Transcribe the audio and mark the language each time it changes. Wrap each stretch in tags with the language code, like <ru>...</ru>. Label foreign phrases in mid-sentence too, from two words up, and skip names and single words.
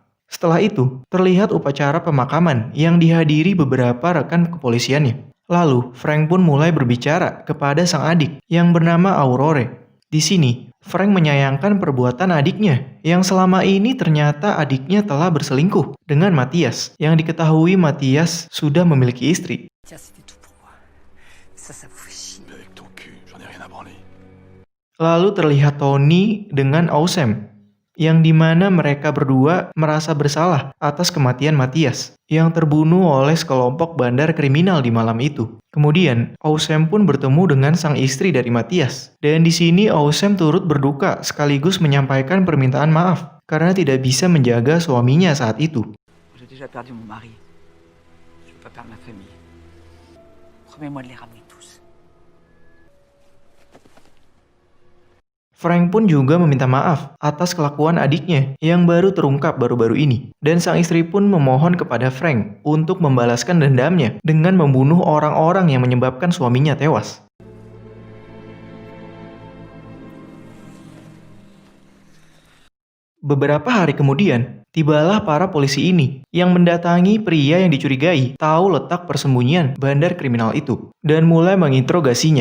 <id>Setelah itu, terlihat upacara pemakaman yang dihadiri beberapa rekan kepolisiannya. Lalu, Frank pun mulai berbicara kepada sang adik yang bernama Aurore. Di sini, Frank menyayangkan perbuatan adiknya yang selama ini ternyata adiknya telah berselingkuh dengan Matthias yang diketahui Matthias sudah memiliki istri.</id> <fr>Tiens, c'était tout pour moi. Ça vous fait chier. Avec ton cul, j'en ai rien à branler.</fr> <id>Lalu terlihat Tony dengan Ausem yang dimana mereka berdua merasa bersalah atas kematian Matthias yang terbunuh oleh sekelompok bandar kriminal di malam itu. Kemudian, Ausem pun bertemu dengan sang istri dari Matthias. Dan di sini Ausem turut berduka sekaligus menyampaikan permintaan maaf karena tidak bisa menjaga suaminya saat itu.</id> <fr>J'ai déjà perdu mon mari. Je veux pas perdre ma famille. Promets-moi de les ramener tous.</fr> <id>Frank pun juga meminta maaf atas kelakuan adiknya yang baru terungkap baru-baru ini. Dan sang istri pun memohon kepada Frank untuk membalaskan dendamnya dengan membunuh orang-orang yang menyebabkan suaminya tewas. Beberapa hari kemudian, tibalah para polisi ini yang mendatangi pria yang dicurigai tahu letak persembunyian bandar kriminal itu dan mulai menginterogasinya.</id>